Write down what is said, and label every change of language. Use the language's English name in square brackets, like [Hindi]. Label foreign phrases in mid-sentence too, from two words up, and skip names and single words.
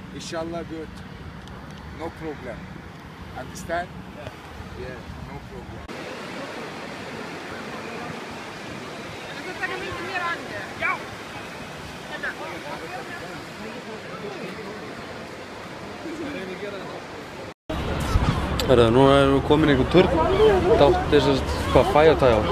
[English] Inshallah good. No problem. Understand? Yeah, no problem. [Icelandic] Herðu, núna erum við komin í einhvern turn. Þetta er hvað Fæjatæja á.